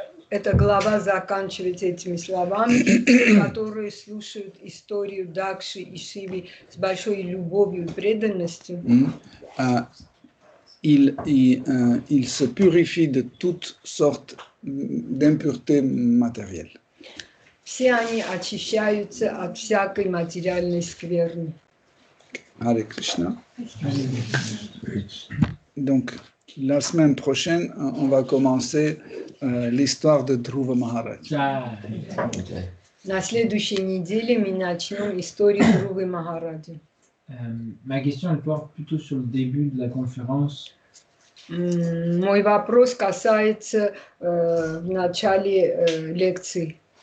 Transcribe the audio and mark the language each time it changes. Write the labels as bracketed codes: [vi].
[ru] Эта глава заканчивается этими словами, которые слушают историю Дакши и Шивы с большой любовью и преданностью. [fr] Il se purifie de toutes sortes d'impuretés matérielles. [ru] Все они очищаются от всякой материальной скверны. Hare Krishna. [fr] Donc, la semaine prochaine, on va commencer l'histoire de Dhruva Maharaj. [ru] На следующей неделе мы начнем историю Dhruva Махараджи. [fr] Ma question, elle porte plutôt sur le début de la conférence. [ru] Мой вопрос касается в начале лекции.